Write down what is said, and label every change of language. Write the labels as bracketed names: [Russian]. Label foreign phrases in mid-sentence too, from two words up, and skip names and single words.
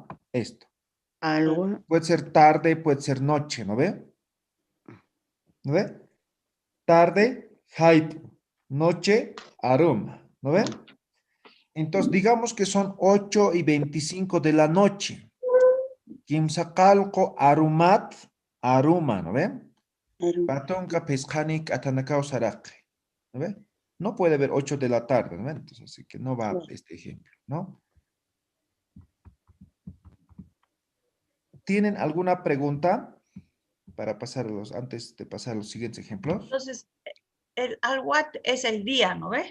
[Spanish] Esto. Algo. Puede ser tarde, puede ser noche, ¿no ve? ¿No ve? Tarde, hype. Noche, aroma, ¿no ve? Entonces, digamos que son 8:25 de la noche. [Aymara] Kimsaqalco arumat, aruma, ¿no ve? Patonka pescanik atanakao saraqe, [Spanish] ¿no ve? No puede haber 8 de la tarde, ¿no ve? Entonces, así que no va este ejemplo, ¿no? ¿Tienen alguna pregunta para pasarlos antes de pasar a los siguientes ejemplos? Entonces, el alwat es el día, ¿no ve?